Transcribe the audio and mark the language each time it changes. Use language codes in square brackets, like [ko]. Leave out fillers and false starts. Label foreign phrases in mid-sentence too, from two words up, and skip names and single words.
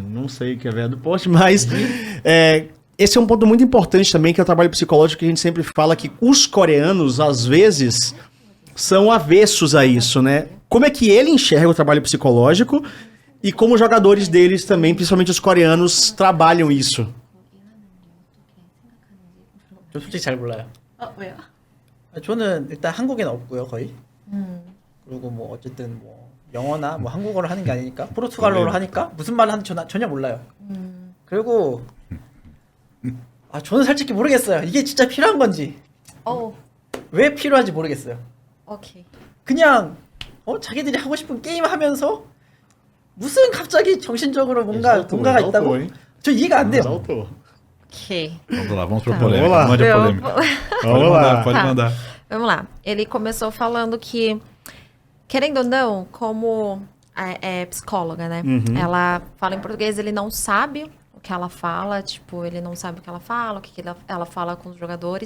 [pt] Não sei o que é véia do Porsche, mas esse é um ponto muito importante também, que é o trabalho psicológico, que a gente sempre fala que os coreanos, às vezes, são avessos a isso, né? Como é que ele enxerga o trabalho psicológico e como os jogadores deles também, principalmente os coreanos, trabalham isso? [ko] 저 솔직히 잘 몰라요. 왜요? 저는 일단 한국에는 없고요, 거의. 그리고 뭐 어쨌든 뭐 영어나 뭐 한국어를 하는 게 아니니까 포르투갈어를 하니까 무슨 말을 하는지 전혀 몰라요. 그리고 저는 솔직히 모르겠어요. 이게 진짜 필요한 건지 왜 필요한지 모르겠어요. Ok. 그냥 자기들이 하고 싶은 게임 하면서 무슨 갑자기 정신적으로 뭔가가 있다고? 저 이해가 안 돼요. Ok. [pt] Vamos lá, vamos pra Tá. polêmica. Vamos lá. Mande a polêmica. Vamos lá. Pode Tá. mandar. Vamos lá. Ele começou falando que, querendo ou não, como é psicóloga, né? Ela fala em português, ele não sabe o que ela fala, tipo, ele não sabe o que ela fala, o que ela fala com os jogadores.